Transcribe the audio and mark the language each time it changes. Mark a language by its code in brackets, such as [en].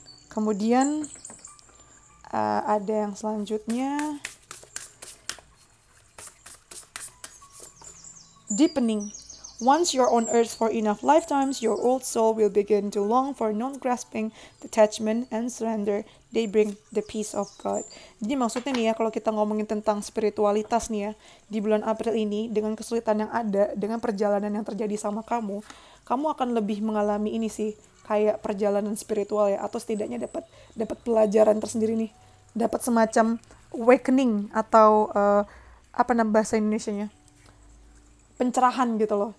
[id] Kemudian ada yang selanjutnya. [en] Deepening. Once you're on earth for enough lifetimes, your old soul will begin to long for non-grasping detachment and surrender. They bring the peace of God. [id] Jadi maksudnya nih ya, kalau kita ngomongin tentang spiritualitas nih ya, di bulan April ini, dengan kesulitan yang ada, dengan perjalanan yang terjadi sama kamu akan lebih mengalami ini sih, kayak perjalanan spiritual ya, atau setidaknya dapat pelajaran tersendiri nih, dapat semacam awakening atau apa nama bahasa Indonesianya? Pencerahan gitu loh.